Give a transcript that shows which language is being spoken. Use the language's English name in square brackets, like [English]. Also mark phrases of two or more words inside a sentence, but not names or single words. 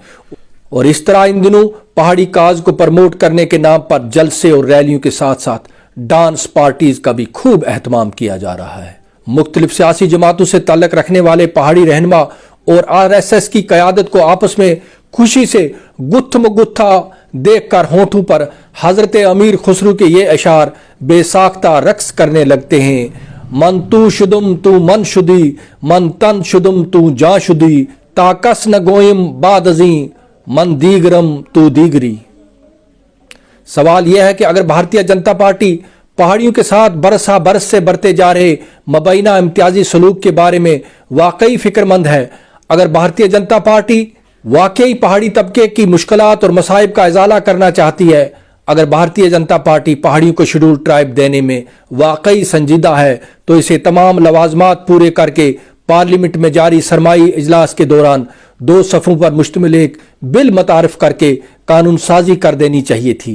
[Urdu] اور اس طرح ان دنوں پہاڑی کاز کو پرموٹ کرنے کے نام پر جلسے اور ریلیوں کے ساتھ ساتھ [English] dance parties [Urdu] کا بھی خوب اہتمام کیا جا رہا ہے۔ مختلف سیاسی جماعتوں سے تعلق رکھنے والے پہاڑی رہنما اور RSS کی قیادت کو آپس میں خوشی سے گتھ مگتھا دیکھ کر ہونٹوں پر حضرت امیر خسرو کے یہ اشعار بے ساختہ رقص کرنے لگتے ہیں۔ [Persian] من تو شدم تو من شدی، من تن شدم تو جاں شدی، تا کس نہ گوئم بعد ازیں، من دیگرم تو دیگری۔ [Urdu] سوال یہ ہے کہ اگر بھارتیہ جنتا پارٹی پہاڑیوں کے ساتھ برسا برس سے برتے جا رہے مبینہ امتیازی سلوک کے بارے میں واقعی فکر مند ہے، اگر بھارتیہ جنتا پارٹی واقعی پہاڑی طبقے کی مشکلات اور مصائب کا ازالہ کرنا چاہتی ہے، اگر بھارتیہ جنتا پارٹی پہاڑیوں کو [English] Scheduled Tribe [Urdu] دینے میں واقعی سنجیدہ ہے تو اسے تمام لوازمات پورے کر کے پارلیمنٹ میں جاری سرمائی اجلاس کے دوران 2 صفوں پر مشتمل ایک بل متعارف کر کے قانون سازی کر دینی چاہیے تھی۔